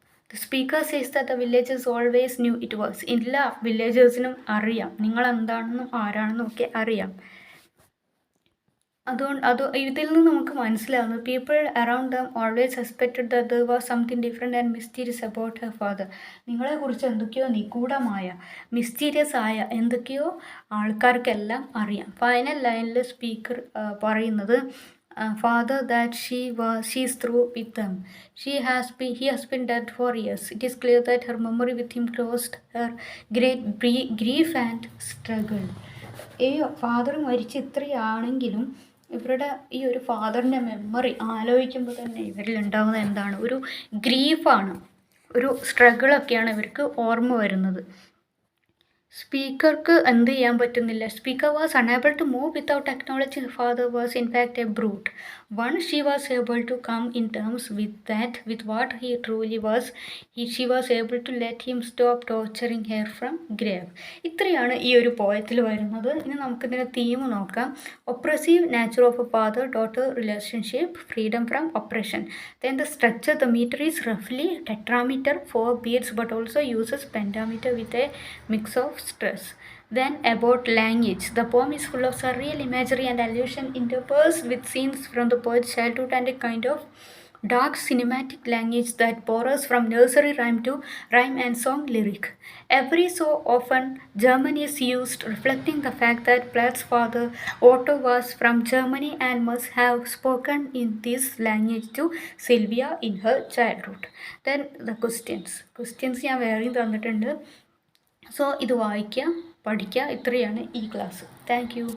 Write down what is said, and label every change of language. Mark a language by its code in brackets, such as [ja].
[en] The speaker says that the villagers always knew it was. [ml] എല്ലാ വില്ലേജേഴ്സിനും അറിയാം നിങ്ങളെന്താണെന്നും ആരാണെന്നും ഒക്കെ അറിയാം. ഇതിൽ നിന്ന് നമുക്ക് മനസ്സിലാവുന്നത് [en] People around them always suspected that there was something different and mysterious about her father. [ml] നിങ്ങളെക്കുറിച്ച് എന്തൊക്കെയോ നിഗൂഢമായ, മിസ്റ്റീരിയസ് ആയ എന്തൊക്കെയോ ആൾക്കാർക്കെല്ലാം അറിയാം. ഫൈനൽ ലൈനിൽ സ്പീക്കർ പറയുന്നത്, [en] father that she is through with them. He has been dead for years. It is clear that her memory with him caused her great grief and struggle. [ml] Father മരിച്ച് ഇത്രയാണെങ്കിലും ഇവരുടെ ഈ ഒരു ഫാദറിൻ്റെ memory ആലോചിക്കുമ്പോൾ തന്നെ ഇവരിലുണ്ടാകുന്ന എന്താണ്? ഒരു ഗ്രീഫാണ്, ഒരു സ്ട്രഗിളൊക്കെയാണ് ഇവർക്ക് ഓർമ്മ വരുന്നത്. സ്പീക്കർക്ക് എന്ത് ചെയ്യാൻ പറ്റുന്നില്ല. [en] Speaker was unable to move without acknowledging father was in fact a brute. Once she was able to come in terms with what he truly was, she was able to let him stop torturing her from grave. [ml] ഇത്രയാണ് ഈ ഒരു പോയത്തിൽ വരുന്നത്. ഇനി നമുക്കിതിൻ്റെ theme നോക്കാം. [en] Oppressive nature of A father daughter relationship, freedom from oppression. Then the structure, the metre is റഫ്ലി tetrameter, 4 beats, but also uses pentameter with a mix of stress. Then about language, the poem is full of surreal imagery and allusion interspersed with scenes from the poet's childhood and a kind of dark cinematic language that borrows from nursery rhyme and song lyric. Every so often German is used, reflecting the fact that Plath's father Otto was from Germany and must have spoken in this language to Sylvia in her childhood. Then the questions [ml] ഞാൻ വേറെയും തന്നിട്ടുണ്ട്. So ഇത് വായിക്കുക, പഠിക്കുക. ഇത്രയാണ് ഈ class. Thank you.